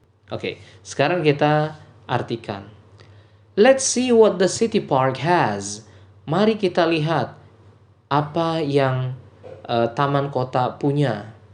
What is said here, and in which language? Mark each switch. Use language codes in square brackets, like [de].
[id] Oke, sekarang kita artikan. [en] Let's see what the city park has. [id] Mari kita lihat apa yang taman kota punya.